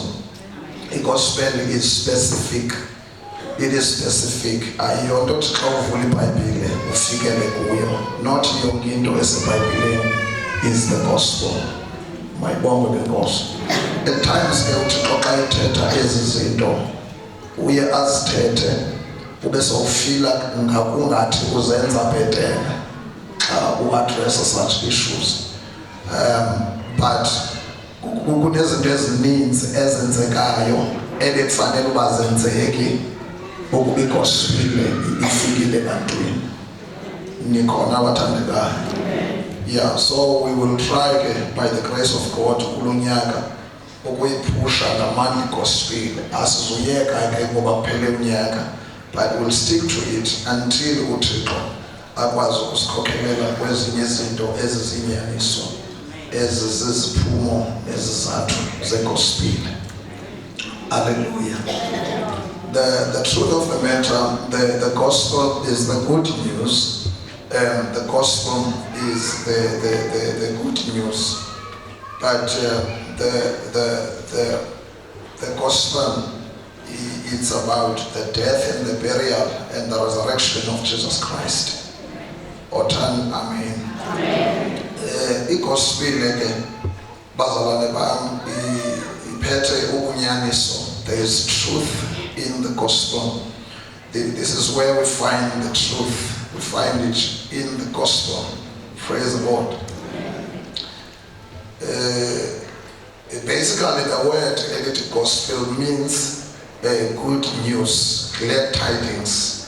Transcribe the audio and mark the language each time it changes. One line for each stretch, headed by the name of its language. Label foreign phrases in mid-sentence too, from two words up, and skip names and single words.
English: The gospel is specific. It is specific.
Xhosa: Ayonto xa uvula iBhayibhile ufikele kuyo.
English: Not
Xhosa: yonke into eseBhayibhileni
English: is the gospel.
Xhosa: Mayibonge ke Nkosi. At times ke uThixo xa ethetha ezi zinto uye azithethe ube sowufila ngakungathi uzenza bhetele xa uaddressa
English: such issues.
Xhosa: But kunezinto ezininzi ezenzekayo ebekufanele uba zenzeki ukuba igospel ifikile ebantwini. Nikhona abathandekayo.
English: Yeah, so we will try by the grace of God
Xhosa: kulo nyaka ukuyipusha ngamandla igospel. Asizuyeka ke ngoba kuphele unyaka,
English: but we'll stick to it until
Xhosa: uThixo akwazi ukusikhokelela kwezinye izinto ezizinyaniso eziziziphumo ezizathu zegospel.
English: Hallelujah. The truth of the matter, the gospel is the good news. The gospel is the good news. But the gospel, it's about the death and the burial and the resurrection of Jesus Christ. Otan, amen. Gospel again,
Xhosa: bazalwane bam iphethe ubunyaniso.
English: There is truth in the gospel. This is where we find the truth. We find it in the gospel. Praise the Lord. Basically, the word gospel means good news, glad tidings.